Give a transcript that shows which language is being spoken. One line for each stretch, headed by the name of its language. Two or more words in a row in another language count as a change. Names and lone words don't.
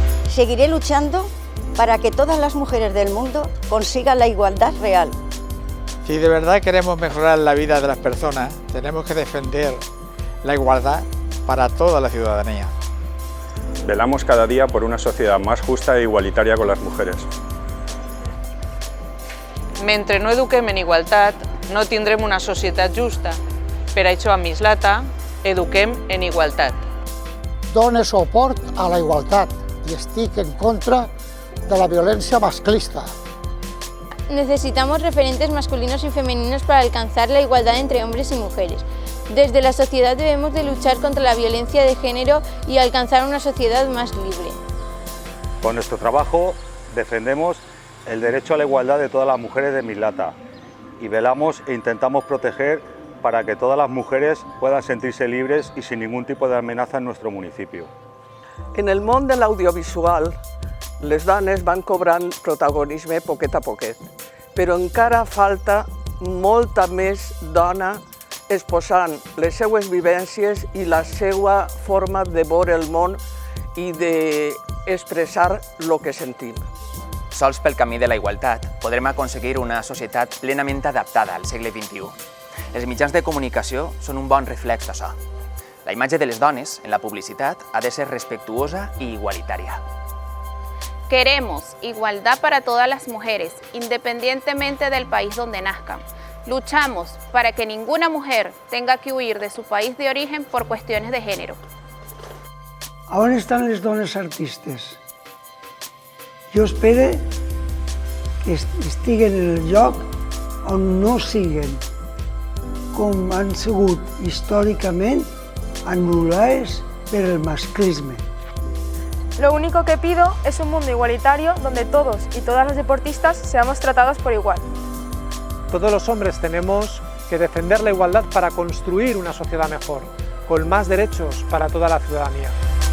Spanish: Seguiré luchando para que todas las mujeres del mundo consigan la igualdad real. Si de verdad queremos mejorar la vida de las personas, tenemos que defender la igualdad para toda la ciudadanía. Velamos cada día por una sociedad más justa e igualitaria con las mujeres.
Catalan: Mentre no eduquem en igualtat, no tindrem una societat justa. Per això a Mislata eduquem en igualtat. Done suport a la igualtat y estic en contra de la violencia masclista.
Spanish: Necesitamos referentes masculinos y femeninos para alcanzar la igualdad entre hombres y mujeres. Desde la sociedad debemos de luchar contra la violencia de género y alcanzar una sociedad más libre. Con nuestro trabajo defendemos el derecho a la igualdad de todas las mujeres de Mislata y velamos e intentamos proteger para que todas las mujeres puedan sentirse libres y sin ningún tipo de amenaza en nuestro municipio.
Catalan: En el món de l'audiovisual, les dones van cobrant protagonisme poquet a poquet, però encara falta molta més dona exposant les seues vivències i la seva forma de veure el món i d'expressar el que sentim. Sols pel camí de la igualtat podrem aconseguir una societat plenament adaptada al segle XXI. Els mitjans de comunicació són un bon reflex d'això. La imatge de les dones en la publicitat ha de ser respectuosa i igualitària.
Spanish: Queremos igualdad para todas las mujeres, independientemente del país donde nazcan. Luchamos para que ninguna mujer tenga que huir de su país de origen por cuestiones de género.
Catalan: On estan les dones artistes? Jo espero que estiguen en el lloc on no siguen, com han sigut històricament anul·lades per el masclisme.
Spanish: Lo único que pido es un mundo igualitario donde todos y todas las deportistas seamos tratados por igual. Todos los hombres tenemos que defender la igualdad para construir una sociedad mejor, con más derechos para toda la ciudadanía.